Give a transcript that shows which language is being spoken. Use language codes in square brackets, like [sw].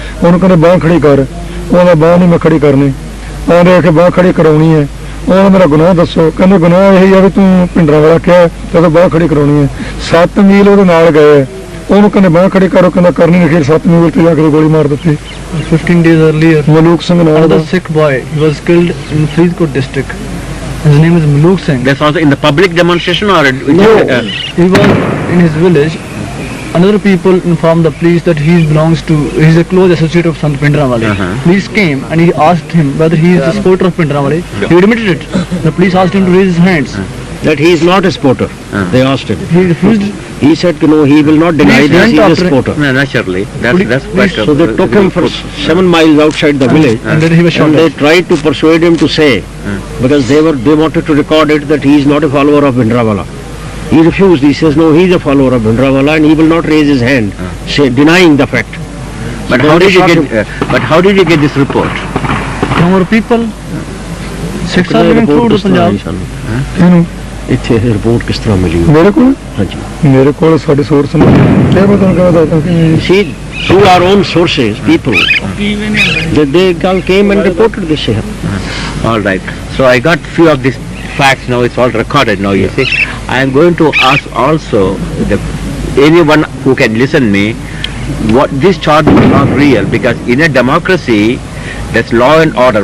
[pa] ਉਹਨੂੰ ਕਹਿੰਦੇ ਬਾਂਹ ਖੜੀ ਕਰ, ਉਹਦਾ ਬਾਂਹ ਨਹੀਂ ਮੈਂ ਖੜੀ ਕਰਨੀ। ਆਂਦੇ ਆ ਕਿ ਬਾਂਹ ਖੜੀ ਕਰਾਉਣੀ ਹੈ। ਉਹਨੇ ਮੇਰਾ ਗੁਨਾਹ ਦੱਸੋ, ਕਹਿੰਦੇ ਗੁਨਾਹ ਇਹ ਆ ਵੀ ਤੂੰ ਭਿੰਡਰਾਂ ਵਾਲਾ ਕਿਹਾ ਤੇ ਉਹਦਾ ਬਾਂਹ ਖੜੀ ਕਰਾਉਣੀ ਹੈ। 7 ਮੀਲ ਉਹਦੇ ਨਾਲ ਗਏ, ਉਹਨੂੰ ਕਹਿੰਦੇ ਬਾਂਹ ਖੜੀ ਕਰੋ, ਕਹਿੰਦਾ ਕਰਨੀ ਨਹੀਂ। ਫਿਰ 7 ਮੀਲ ਤੇ ਜਾ ਕੇ ਗੋਲੀ ਮਾਰ ਦਿੱਤੀ। [en] 15 days earlier, [pa] ਮਲੂਕ ਸਿੰਘ ਨਾਲ [en] another Sikh boy, he was killed in Faridkot district. His name is Maluk Singh. That's also in the public demonstration or? No, he was in his village. Another people informed the police that he belongs to, he is a close associate of Sant Pindramwale. Police came and he asked him whether he is a supporter of Pindramwale. He admitted it. The police asked him to raise his hands. that he is not a supporter. They asked him. He refused. He said, no, he will not deny that he is a supporter. No, naturally. That's quite So they took him for 7 miles outside the village, And then he was shot. and they tried to persuade him to say, because they wanted to record it, that he is not a follower of Bhindranwala. He refused. He says, no, he is a follower of Bhindranwala, and he will not raise his hand, denying the fact. But how did you get this report? From our people. Sikhs are living through the Punjab. [pa] ਇਹਨੂੰ ਇੱਥੇ report ਕਿਸ ਤਰ੍ਹਾਂ ਮਿਲੀ? ਮੇਰੇ ਕੋਲ ਹਾਂਜੀ, ਮੇਰੇ ਕੋਲ ਸਾਡੇ ਸੋਰਸ ਨੇ ਕਿਹਾ ਮੈਂ ਤੁਹਾਨੂੰ ਕਹਿੰਦਾ ਕਿ [en] see, through our own sources, people, they came and reported this here. All right. So I got few of these facts now. It's all recorded now. You see, I am going to ask also anyone who can listen me, what this charge is not real, because in a democracy, that's law and order.